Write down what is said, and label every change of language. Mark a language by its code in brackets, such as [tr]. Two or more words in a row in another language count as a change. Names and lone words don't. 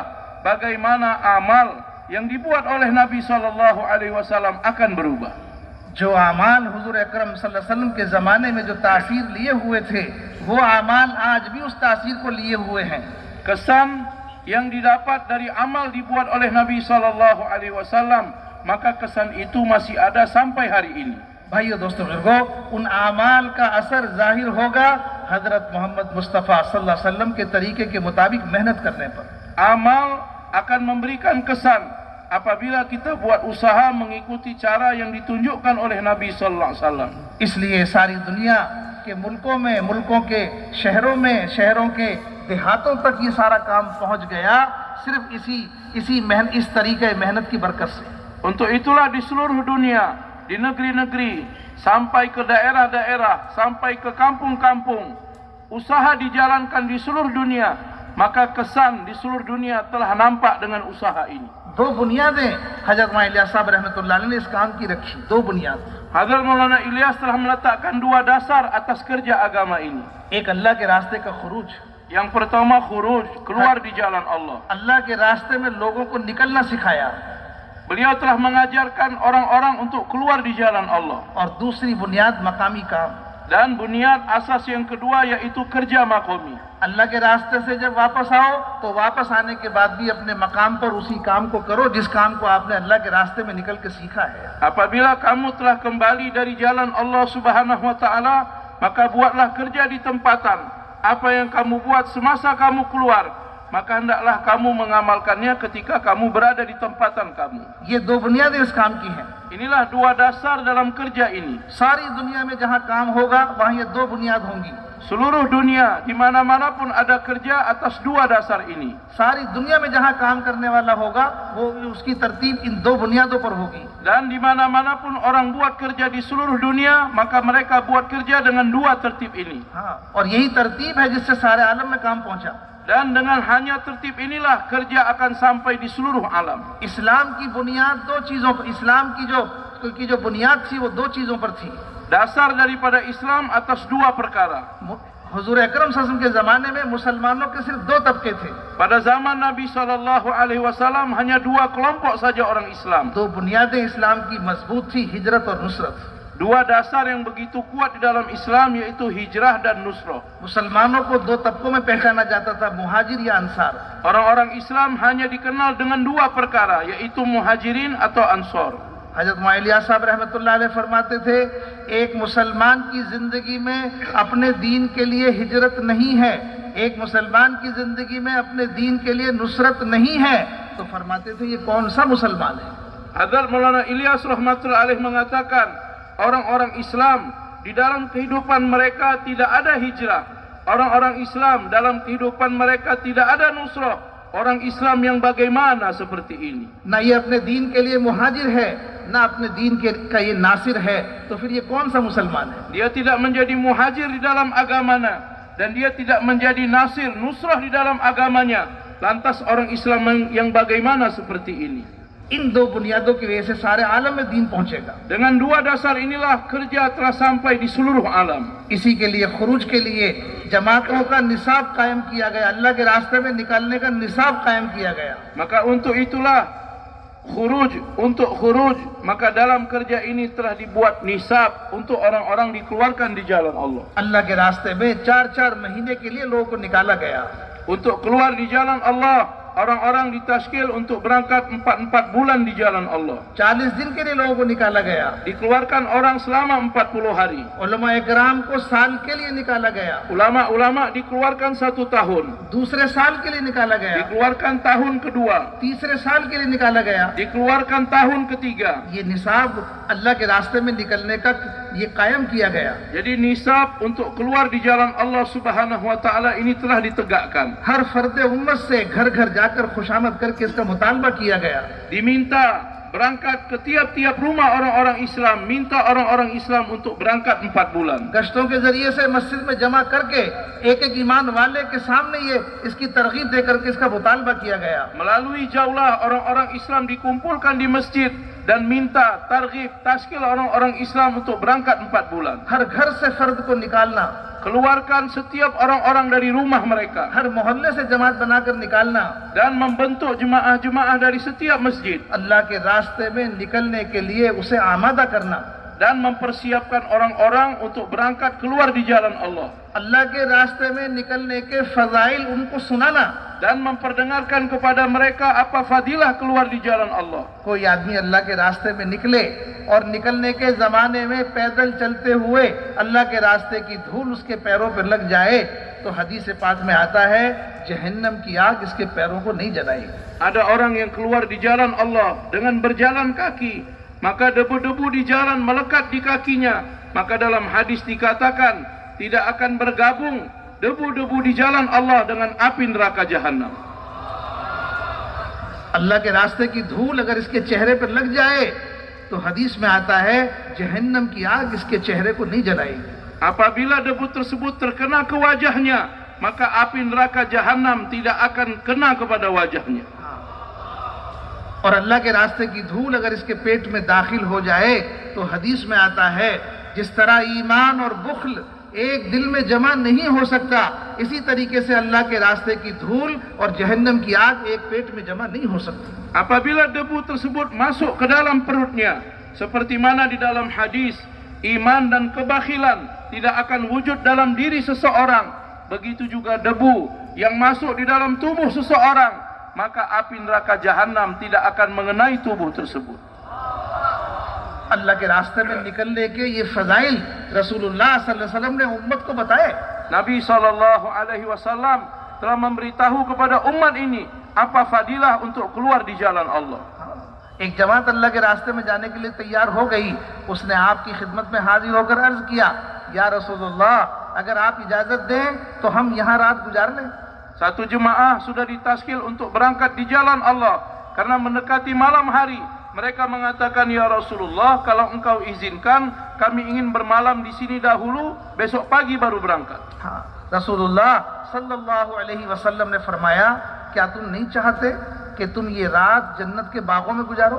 [ms] Bagaimana amal yang dibuat oleh Nabi SAW akan berubah. [hi] जो अमाल हुजूर अकरम [ar] صلى الله عليه وسلم [hi] के ज़माने में जो तासीर लिए हुए थे, वो अमाल आज भी उस तासीर को लिए हुए हैं। [ms] Kesan yang didapat dari amal dibuat oleh Nabi SAW, maka kesan itu masih ada sampai hari ini. [hi] भाइयों दोस्तों बुजुर्गों, उन आमाल का असर जाहिर होगा हजरत मोहम्मद मुस्तफ़ा [ar] صلى الله عليه وسلم [hi] के तरीके के मुताबिक मेहनत करने पर। [ms] Amal akan memberikan kesan apabila kita buat usaha mengikuti cara yang ditunjukkan oleh Nabi [ar] صلى الله عليه وسلم. [hi] इसलिए सारी दुनिया के मुल्कों में, मुल्कों के शहरों में, शहरों के देहातों तक ये सारा काम पहुंच गया सिर्फ इस तरीके मेहनत की बरकत से। [ms] Untuk itulah di seluruh dunia, di negeri-negeri, sampai ke daerah-daerah, sampai ke kampung-kampung, usaha dijalankan di seluruh dunia, maka kesan di seluruh dunia telah nampak dengan usaha ini. [hi] दो बुनियादें हजरत मौलाना इलियास साहब [ar] رحمة الله عليه [hi] ने इस काम की रखी, दो बुनियाद। [ms] Hazrat Maulana Ilyas telah meletakkan dua dasar atas kerja agama ini. [hi] एक अल्लाह के रास्ते का खुरूज, [ms] Yang pertama khuruj, keluar di jalan Allah. [hi] अल्लाह के रास्ते में लोगों को निकलना सिखाया, [ms] Beliau telah mengajarkan orang-orang untuk keluar di jalan Allah. [hi] और दूसरी बुनियाद मकामी काम। [ms] Dan bunyad asas yang kedua yaitu kerja makomi. [hi] अल्लाह के रास्ते से जब वापस आओ तो वापस आने के बाद भी अपने मकाम पर उसी काम को करो जिस काम को आपने अल्लाह के रास्ते में निकल के सीखा है। [ms] Apabila kamu telah kembali dari jalan Allah [ar] سبحانه وتعالى, [ms] maka buatlah kerja di tempatan. Apa yang kamu buat semasa kamu keluar, maka hendaklah kamu mengamalkannya ketika kamu berada di tempatan kamu. [hi] ये दो बुनियादें इस काम की हैं। [ms] Inilah dua dasar dalam kerja ini. [hi] सारी दुनिया में जहाँ काम होगा वहाँ ये दो बुनियाद होंगी। [ms] Seluruh dunia, di mana-mana pun ada kerja atas dua dasar ini. [hi] सारी दुनिया में जहाँ काम करने वाला होगा वो उसकी तरतीब इन दो बुनियादों पर होगी। [ms] Dan di mana-mana pun orang buat kerja di seluruh dunia, maka mereka buat kerja dengan dua tertib ini. [hi] हाँ, और यही तरतीब है जिससे सारे आलम में काम पहुँचा। [ms] Dan dengan hanya tertib inilah kerja akan sampai di seluruh alam. [hi] इस्लाम की बुनियाद दो चीज़ों पर, इस्लाम की जो बुनियाद थी वो दो चीज़ों पर थी। [ms] Dasar daripada Islam atas dua perkara. [hi] हुजूर अकरम [ar] صلى الله عليه وسلم [hi] के ज़माने में मुसलमानों के सिर्फ दो तबके थे। [ms] Pada zaman Nabi SAW hanya dua kelompok saja orang Islam. [hi] दो बुनियादें इस्लाम की मजबूत थी, हिजरत और नुसरत। [ms] Dua dasar yang begitu kuat di dalam Islam yaitu hijrah dan nusrah. [hi] मुसलमानों को दो तबकों में पहचाना जाता था, मुहाजिर या अंसार। [ms] Orang-orang Islam hanya dikenal dengan dua perkara yaitu muhajirin atau ansor. [hi] हजरत मौलाना इलियास साहब [ar] رحمة الله عليه [hi] फरमाते थे, एक मुसलमान की जिंदगी में अपने दीन के लिए हिजरत नहीं है, एक मुसलमान की जिंदगी में अपने दीन के लिए नुसरत नहीं है। तो फरमाते थे ये कौन सा मुसलमान है। [ms] Hazrat Maulana Ilyas [ar] رحمة الله عليه [ms] mengatakan, orang-orang Islam di dalam kehidupan mereka tidak ada hijrah. Orang-orang Islam dalam kehidupan mereka tidak ada nusrah. Orang Islam yang bagaimana seperti ini? [hi] ना ये अपने दीन के लिए मुहाजिर है, ना अपने दीन का ये नासिर है, तो फिर ये कौन सा मुसलमान है। [ms] Dia tidak menjadi muhajir di dalam agamanya dan dia tidak menjadi nasir, nusrah di dalam agamanya. Lantas orang Islam yang bagaimana seperti ini? [hi] इन दो बुनियादों की वजह से सारे आलम में दीन पहुंचेगा। [ms] Dengan dua dasar inilah kerja telah sampai di seluruh alam. [hi] इसी के लिए खुरूज के लिए जमातों का निसाब कायम किया गया, अल्लाह के रास्ते में निकालने का निसाब कायम किया गया। [ms] Maka untuk itulah untuk khuruj, maka dalam kerja ini telah dibuat nisab untuk orang-orang dikeluarkan di jalan Allah. [hi] अल्लाह के रास्ते में 4-4 महीने के लिए लोगों को निकाला गया। [ms] Untuk keluar di jalan Allah, orang-orang ditaskil untuk berangkat 4 bulan di jalan Allah. [hi] 40 दिन के लिए लोगों को निकाला गया। [ms] Dikeluarkan orang selama 40 hari. [hi] उलमा इकराम को साल के लिए निकाला गया, [ms] Ulama-ulama dikeluarkan 1 tahun. [hi] दूसरे साल के लिए निकाला गया, [ms] Dikeluarkan tahun kedua. [hi] तीसरे साल के लिए निकाला गया। [ms] Dikeluarkan tahun ketiga. [hi] ये निसाब अल्लाह के रास्ते में निकलने का ये कायम किया गया। [ms] Jadi nisab untuk keluar di jalan Allah [ar] سبحانه وتعالى [ms] ini telah ditegakkan. [hi] हर फर्द उम्मत से घर घर जाकर खुशामद करके इसका मुतालबा किया गया। [ms] Diminta berangkat ke tiap-tiap rumah orang-orang Islam, minta orang-orang Islam untuk berangkat 4 bulan. [hi] गश्तों के जरिए से मस्जिद में जमा करके एक एक ईमान वाले के सामने ये इसकी तरगीब दे करके इसका मुतालबा किया गया। [ms] Melalui jaulah orang-orang Islam dikumpulkan di masjid dan minta targhib, taskil orang-orang Islam untuk berangkat 4 bulan. [hi] हर घर से फर्द को निकालना, [ms] Keluarkan setiap orang-orang dari rumah mereka [hi] हर मोहल्ले से जमात बनाकर निकालना, [ms] dan membentuk jemaah-jemaah dari setiap masjid [hi] अल्लाह के रास्ते में निकलने के लिए उसे आमादा करना, [ms] dan mempersiapkan orang-orang untuk berangkat keluar di jalan Allah [hi] अल्लाह के रास्ते में निकलने के फजाइल उनको सुनाना। [ms] dan memperdengarkan kepada mereka apa fadilah keluar di jalan Allah. [hi] कोई आदमी अल्लाह के रास्ते में निकले और निकलने के जमाने में पैदल चलते हुए अल्लाह के रास्ते की धूल उसके पैरों पर लग जाए तो हदीस पाक में आता है जहन्नम की आग इसके पैरों को नहीं जलाएगी। [ms] Ada orang yang keluar di jalan Allah dengan berjalan kaki, maka debu-debu di jalan melekat di kakinya, maka dalam hadis dikatakan tidak akan bergabung debu-debu di jalan Allah dengan api neraka jahanam. [hi] अल्लाह के रास्ते की धूल अगर इसके चेहरे पर लग जाए तो हदीस में आता है जहन्नम की आग इसके चेहरे को नहीं जलाएगी। [ms] Apabila debu tersebut terkena ke wajahnya, maka api neraka jahanam tidak akan kena kepada wajahnya. [hi] और अल्लाह के रास्ते की धूल अगर इसके पेट में दाखिल हो जाए तो हदीस में आता है जिस तरह ईमान और बुख्ल एक दिल में जमा नहीं हो सकता, इसी तरीके से अल्लाह के रास्ते की धूल और जहन्नम की आग एक पेट में जमा नहीं हो सकती। [ms] Apabila debu tersebut masuk ke dalam perutnya, seperti mana di dalam hadis, iman dan kebakhilan tidak akan wujud dalam diri seseorang, begitu juga debu yang masuk di dalam tubuh seseorang, maka api neraka jahanam tidak akan mengenai tubuh tersebut. [hi] अल्लाह के रास्ते में निकलने के ये फजाइल रसूलुल्लाह [ar] صلى الله عليه وسلم [hi] ने उम्मत को बताए। [ms] Nabi SAW telah memberitahu kepada umat ini apa fadilah untuk keluar di jalan Allah. [hi] एक जमात अल्लाह के रास्ते में जाने के लिए तैयार हो गई, उसने आपकी खिदमत में हाजिर होकर अर्ज किया, [ar] يا رسول الله [hi] अगर आप इजाजत दें तो हम यहाँ रात गुजार लें। [ms] Satu jemaah sudah ditaskil untuk berangkat di jalan Allah karena mendekati malam hari. Mereka mengatakan, [ar] يا رسول الله, [ms] kalau engkau izinkan, kami ingin bermalam di sini dahulu, besok pagi baru berangkat. [hi] रसूलुल्लाह [ar] صلى الله عليه وسلم [hi] ने फरमाया, क्या तुम नहीं चाहते कि तुम ये रात जन्नत के बागों में गुजारो?